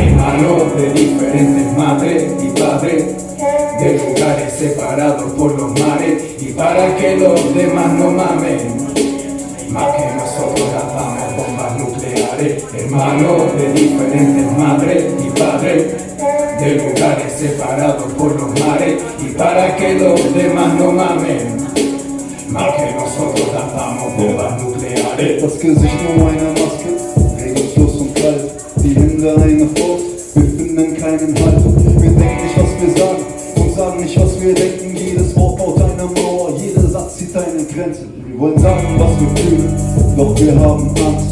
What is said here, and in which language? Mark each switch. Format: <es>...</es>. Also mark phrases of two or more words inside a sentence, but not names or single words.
<es>Hermanos de diferentes madres y padres, de lugares separados por los mares, y para que los demás no mamen, más que nosotros lanzamos bombas nucleares. Hermanos de diferentes madres y padres, de lugares separados por los mares, y para que los demás no mamen, más que nosotros lanzamos bombas nucleares.</es> <de>Das Gesicht nur einer Maske, regungslos und kalt, die Hände eine Faust, wir finden keinen Halt. Wir denken nicht, was wir sagen und sagen nicht, was wir denken. Jedes Wort baut eine Mauer, jeder Satz zieht eine Grenze. Wir wollen sagen, was wir fühlen, doch wir haben Angst.</de>